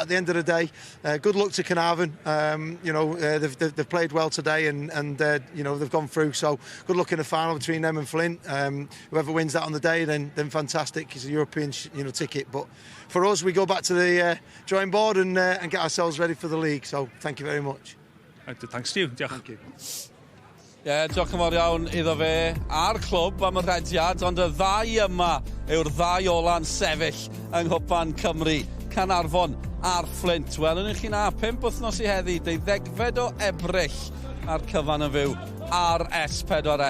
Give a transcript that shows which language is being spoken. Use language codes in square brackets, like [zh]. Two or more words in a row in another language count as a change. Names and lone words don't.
[en] At the end of the day, good luck to Caernarfon. They've played well today, and they've gone through. So good luck in the final between them and Flint. Whoever wins that on the day, then fantastic. It's a European ticket. But for us, we go back to the drawing board and get ourselves ready for the league. So thank you very much. Thanks to you. Diolch. Thank you. [cy] Diolch yn fawr iawn iddo fe a'r clwb am y rhediad, ond y ddau yma yw'r ddau ola'n sefyll yng Nghwpan Cymru. Caernarfon a'r Flint. Wel, yn chi na, 5 wythnos i heddi, 12 o Ebrill a'r cyfan yn fyw ar S4C.